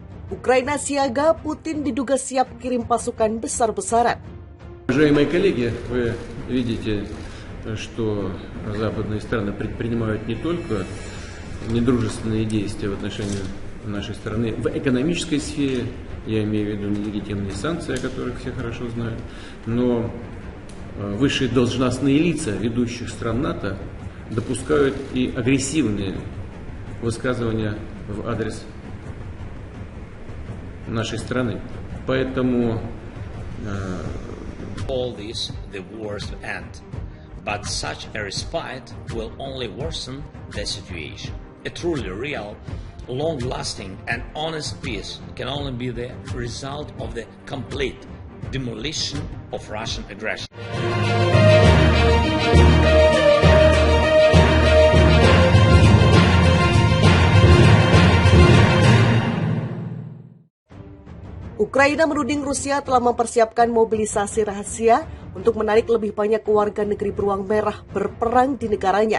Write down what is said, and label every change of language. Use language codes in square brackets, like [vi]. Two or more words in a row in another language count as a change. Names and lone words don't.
[id] Ukraina siaga, Putin diduga siap kirim pasukan besar-besaran. [ru] Уважаемые коллеги, вы видите, что западные страны предпринимают не только недружественные действия в отношении нашей страны в экономической сфере, я имею в виду нелегитимные санкции, о которых все хорошо знают, но высшие должностные лица ведущих стран НАТО допускают и агрессивные высказывания в адрес нашей страны. Поэтому [en] all this, the wars will end, but such a respite will only worsen the situation. A truly real, long-lasting and honest peace can only be the result of the complete demolition of Russian aggression. [id] Ukraina menuding Rusia telah mempersiapkan mobilisasi rahasia untuk menarik lebih banyak warga negeri beruang merah berperang di negaranya.